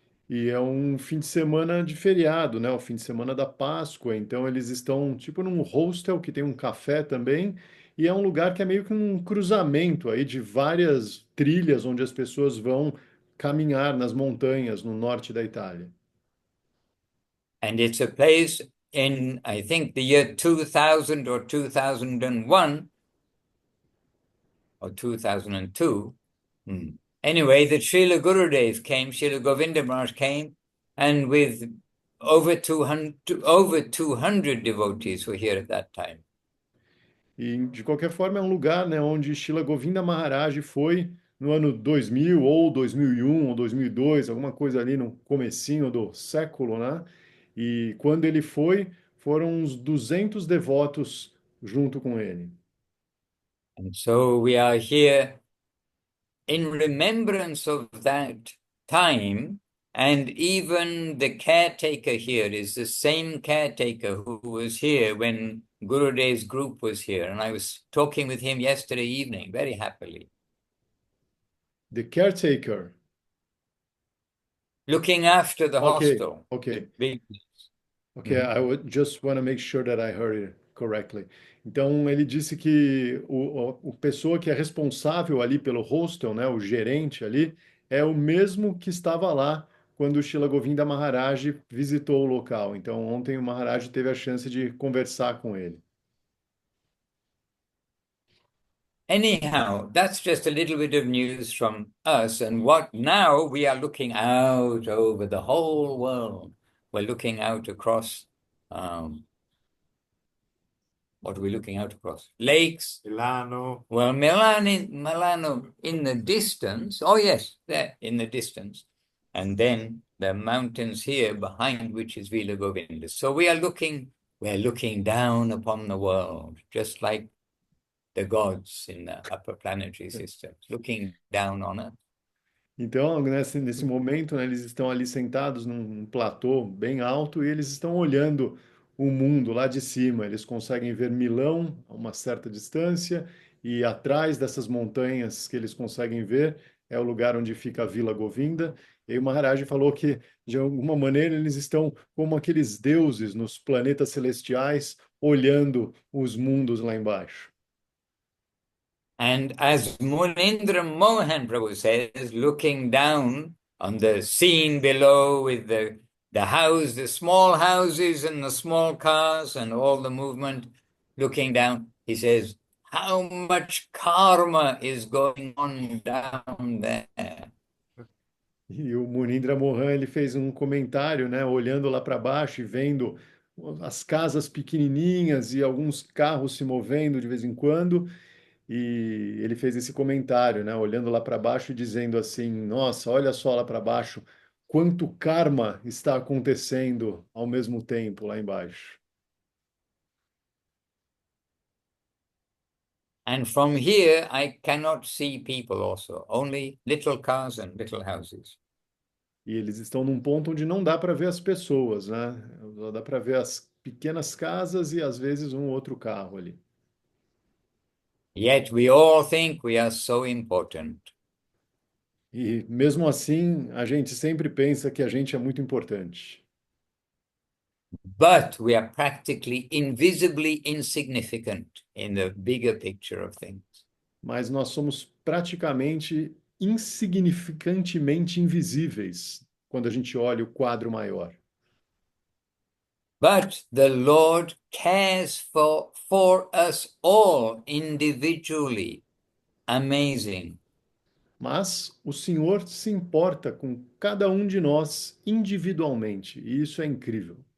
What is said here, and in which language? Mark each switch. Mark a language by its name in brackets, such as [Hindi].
[Portuguese] E é um fim de semana de feriado, né? O fim de semana da Páscoa. Então eles estão tipo num hostel que tem um café também, e é um lugar que é meio que um cruzamento aí de várias trilhas onde as pessoas vão caminhar nas montanhas no norte da Itália. [English] And it's a place in, I think, the year 2000 or 2001 or 2002. Anyway, that Srila Gurudev came, Srila Govinda Maharaj came, and with over 200 devotees were here at that time. [Portuguese] E de qualquer forma é um lugar, né, onde Srila Govinda Maharaj foi no ano 2000 ou 2001 ou 2002, alguma coisa ali no comecinho do século, né? E quando ele foi, foram uns 200 devotos junto com ele. [English] And so we are here in remembrance of that time. And even the caretaker here is the same caretaker who was here when Gurudev's group was here. And I was talking with him yesterday evening, very happily. The caretaker. Looking after the Okay, hostel. okay. Big. Okay, I would just want to make sure that I heard it correctly. [Portuguese] Então, ele disse que o pessoa que é responsável ali pelo hostel, né, o gerente ali, é o mesmo que estava lá quando o Shila Govinda Maharaj visitou o local. Então, ontem o Maharaj teve a chance de conversar com ele. [English] Anyhow, that's just a little bit of news from us. And what now we are looking out over the whole world. We're looking out across, what are we looking out across? Lakes. Milano. Well, Milano in the distance. Oh, yes, there in the distance. And then the mountains here behind which is Vila Govinda. So we're looking down upon the world, just like the gods in the upper planetary systems, looking down on us. [Portuguese] Então, nesse momento, né, eles estão ali sentados num platô bem alto e eles estão olhando o mundo lá de cima. Eles conseguem ver Milão a uma certa distância e atrás dessas montanhas que eles conseguem ver é o lugar onde fica a Vila Govinda. E aí o Maharaj falou que, de alguma maneira, eles estão como aqueles deuses nos planetas celestiais olhando os mundos lá embaixo. [English] And as Munindra Mohan Prabhu says, looking down on the scene below with the small houses and the small cars and all the movement, looking down, he says, how much karma is going on down there? [Portuguese] E o Munindra Mohan, ele fez um comentário, né, olhando lá para baixo e vendo as casas pequenininhas e alguns carros se movendo de vez em quando, e ele fez esse comentário, né, olhando lá para baixo e dizendo assim: "Nossa, olha só lá para baixo, quanto karma está acontecendo ao mesmo tempo lá embaixo." [English] And from here, I cannot see people also, only little cars and little houses. [Portuguese] E eles estão num ponto onde não dá para ver as pessoas, né? Só dá para ver as pequenas casas e às vezes um outro carro ali. [English] Yet we all think we are so important. [Portuguese] E mesmo assim, a gente sempre pensa que a gente é muito importante. [English] But we are practically invisibly insignificant in the bigger picture of things. [Portuguese] Mas nós somos praticamente insignificantemente invisíveis quando a gente olha o quadro maior. [English] But the Lord cares for us all individually. Amazing. [Portuguese] Mas o Senhor se importa com cada um de nós individualmente, e isso é incrível.